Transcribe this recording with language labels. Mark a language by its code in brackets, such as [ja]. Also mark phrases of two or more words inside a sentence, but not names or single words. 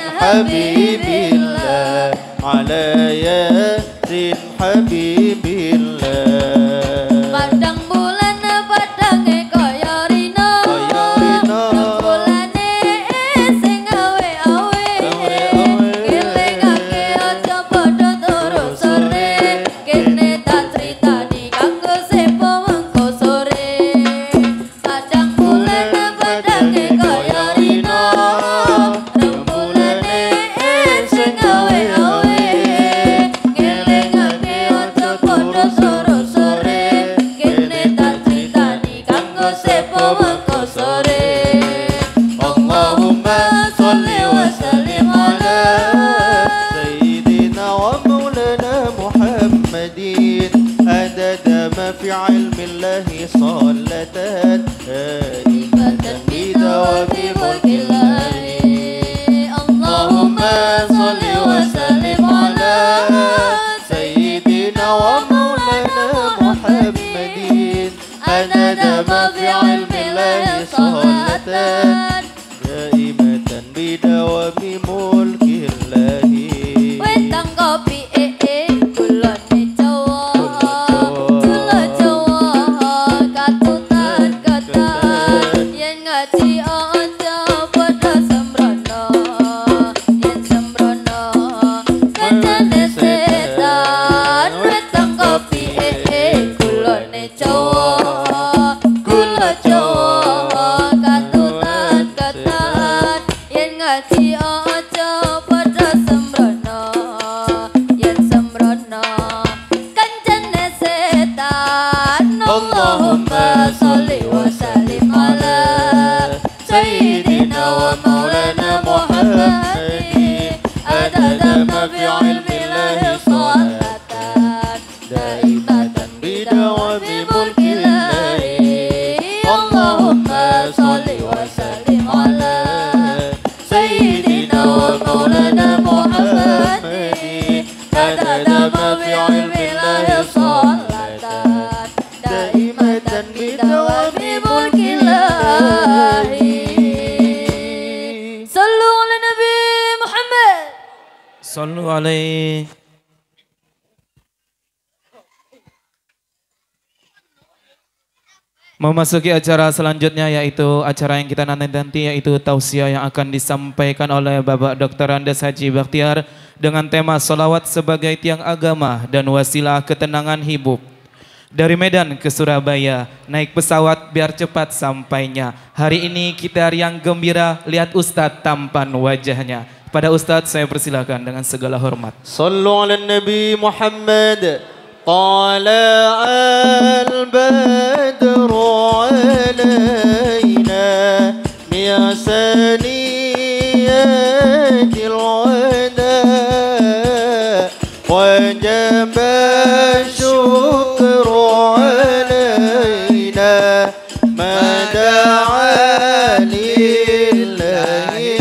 [ar] حبيب الله على ياسين حبيب الله [jv] Padang bulan padange kaya rino Kaya rino. Bulanane sing awe-awe Kelengake aja padha turu sore Kene tak critani kanggo sepo mengko sore Padang bulan padange kaya rino Bulanane sing awe-awe Kelengake aja padha turu sore Kene tak critani kanggo sepo mengko sore [ar] اللهم صل وسلم على سيدنا ومولانا محمد عدد ما في علم الله صلاة دائمة بدوام ملك الله اللهم صل وسلم على سيدنا ومولانا محمد عدد ما في علم الله صلاة دائمة بدوام ملك الله [jv] Wetang kopi gulane Jawa Gula Jawa katutan ketan Yen ngaji aja padha sembrono Yen sembrono kancane setan Wetang kopi gulane Jawa Gula Jawa katutan ketan Yen ngaji aja padha sembrono Yen sembrono kancane [ar] setan اللهم صل وسلم على سيدنا ومولانا محمد عدد ما في علم الله صلاة دائمة بدوام ملك الله اللهم صل وسلم على سيدنا ومولانا محمد عدد ما في علم الله صلاة دائمة بدوام ملك الله صلوا على النبي محمد صلوا عليه. [id] Memasuki acara selanjutnya yaitu acara yang kita nanti yaitu tausiah yang akan disampaikan oleh Bapak Dr. Andes Haji Bakhtiar dengan tema solawat sebagai tiang agama dan wasilah ketenangan hidup. Dari Medan ke Surabaya, naik pesawat biar cepat sampainya. Hari ini kita riang gembira lihat Ustadz tampan wajahnya. Pada Ustadz saya persilakan dengan segala hormat. [ar] صلوا على النبي محمد طلع البدر علينا من ثنيات الوداع وجب الشكر علينا ما دعا لله